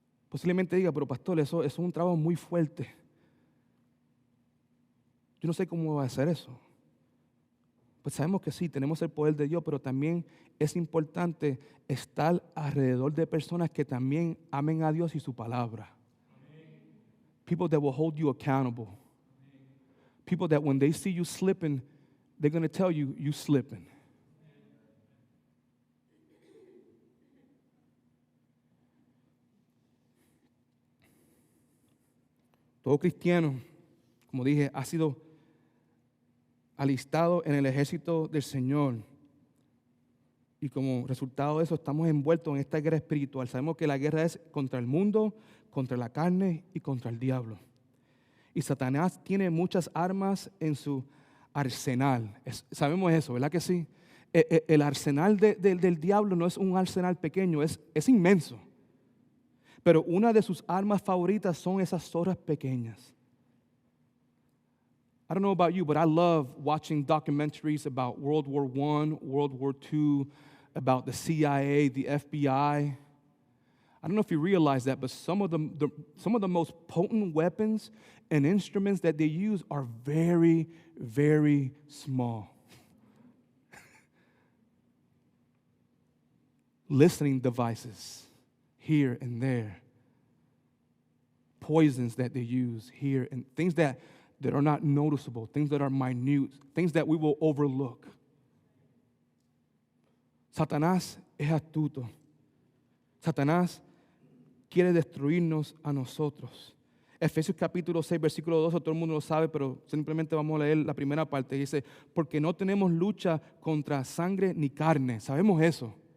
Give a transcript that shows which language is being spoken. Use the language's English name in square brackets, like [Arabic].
[Spanish] Posiblemente diga, pero pastor, eso es un trabajo muy fuerte. Yo no sé cómo va a hacer eso. Pues sabemos que sí, tenemos el poder de Dios, pero también es importante estar alrededor de personas que también amen a Dios y su palabra. [English] People that will hold you accountable. People that when they see you slipping, they're going to tell you, you slipping. [Spanish] Todo cristiano, como dije, ha sido alistado en el ejército del Señor. Y como resultado de eso estamos envueltos en esta guerra espiritual. Sabemos que la guerra es contra el mundo, contra la carne y contra el diablo. Y Satanás tiene muchas armas en su arsenal. Sabemos eso, ¿verdad que sí? El arsenal del diablo no es un arsenal pequeño, es inmenso. Pero una de sus armas favoritas son esas zorras pequeñas. [English] I don't know about you, but I love watching documentaries about World War I, World War II, about the CIA, the FBI. I don't know if you realize that, but some of the most potent weapons and instruments that they use are very, very small. Listening devices here and there. Poisons that they use here, and things that are not noticeable, things that are minute, things that we will overlook. [Spanish] Satanás es astuto. Satanás quiere destruirnos a nosotros. Efesios capítulo 6, versículo 12, todo el mundo lo sabe, pero simplemente vamos a leer la primera parte. Dice, porque no tenemos lucha contra sangre ni carne. Sabemos eso.